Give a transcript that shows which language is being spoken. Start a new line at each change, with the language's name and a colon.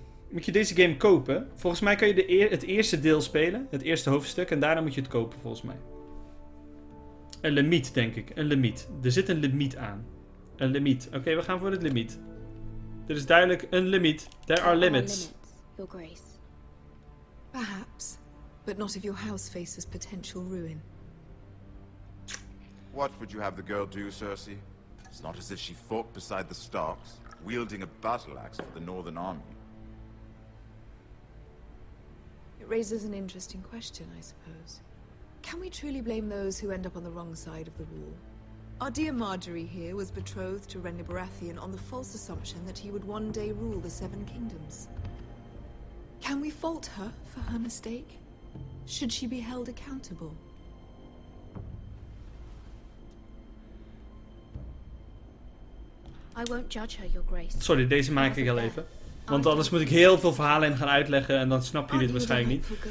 Dutch: Moet je deze game kopen? Volgens mij kan je het eerste deel spelen. Het eerste hoofdstuk. En daarna moet je het kopen, volgens mij. Een limiet, denk ik. Een limiet. Er zit een limiet aan. Een limiet. Oké, we gaan voor het limiet. Er is duidelijk een limiet.
English: There are limits. Your Grace. Perhaps, but not if your house faces potential ruin. What would you have the girl do, Cersei? It's not as if she fought beside the Starks, wielding a battle axe for the Northern Army. It raises an interesting question, I suppose. Can we truly blame those who end up on the wrong side of the wall? Our dear Marjorie here was betrothed to Renly Baratheon on the false assumption that he would one day rule the Seven Kingdoms. Can we fault her for her mistake? Should she be held accountable? I won't judge her, Your Grace.
Dutch: Sorry, deze maak ik al even. Want anders moet ik heel veel verhalen in gaan uitleggen en dan snappen jullie het waarschijnlijk niet.